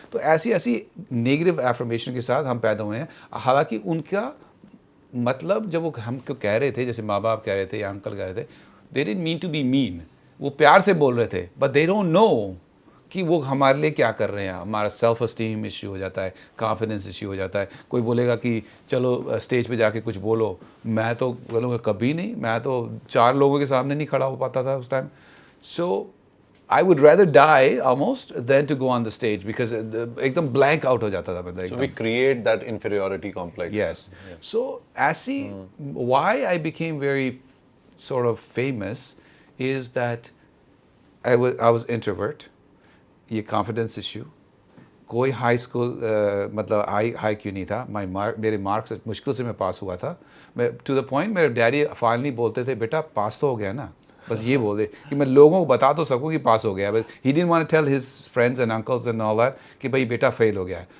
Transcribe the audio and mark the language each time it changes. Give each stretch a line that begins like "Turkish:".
Hindi: तो ऐसी negative affirmation के साथ हम पैदा हुए हैं. हालांकि उनका मतलब जब वो हमको कह रहे थे, जैसे माँ बाप कह रहे थे या अंकल कह रहे थे,
English: they didn't mean to be mean,
Hindi: वो प्यार से बोल रहे थे,
English: but they don't know
Hindi: कि वो हमारे लिए क्या कर रहे हैं. हमारा सेल्फ एस्टीम इश्यू हो जाता है, कॉन्फिडेंस इश्यू हो जाता है. कोई बोलेगा कि चलो स्टेज पे जाके कुछ बोलो, मैं तो बोलूँगा कभी नहीं, मैं तो 4 लोगों के सामने नहीं खड़ा हो पाता था उस time.
English: so I would rather die almost than to go on the stage because एकदम blank out
Hindi: हो जाता था बंदा.
English: So we create that inferiority complex. Yes. So ऐसी why I became very sort of famous is that I was introvert. ये confidence issue.
Hindi: कोई high school मतलब high क्यों नहीं था. मेरे marks मुश्किल से मैं पास हुआ था. मैं
English: to the point
Hindi: मेरे डैडी finally बोलते थे, बेटा पास तो हो गया ना, बस ये बोल दे कि मैं लोगों को बता तो सकूं कि पास हो गया है.
English: बस he didn't want to tell his friends and uncles and all that
Hindi: कि भाई बेटा फेल हो गया है.